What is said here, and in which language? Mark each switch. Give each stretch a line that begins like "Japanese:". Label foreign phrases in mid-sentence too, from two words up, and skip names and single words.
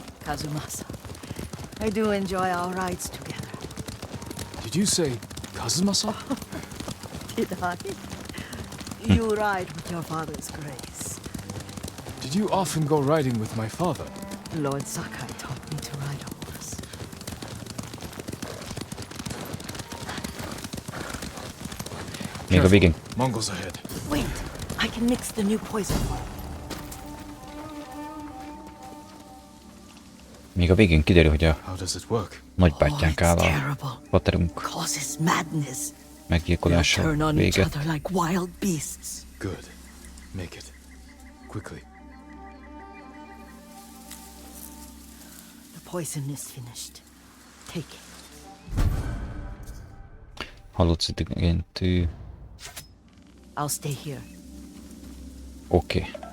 English: Kazumasa. I do enjoy our rides together. Did you say Kazumasa? Did I? You ride with your father's grace. Did you often go riding with my father? Lord Sakai taught me to ride a horse.
Hungarian: Még a végén.
English: Mongols ahead. Wait, I can mix the new poison.
Hungarian: Még a végén kiderül, hogy a
English: How does it work?
Hungarian: nagybátyánk áll a
English: terrible.
Hungarian: paterunk
English: Causes madness. They'll
Hungarian: meggyilkolása
English: turn on each
Hungarian: véget.
English: other like wild beasts. Good. Make it. Quickly. The poison is finished. Take it.
Hungarian: Halucinogéntű.
English: I'll stay here.
Hungarian: Oké.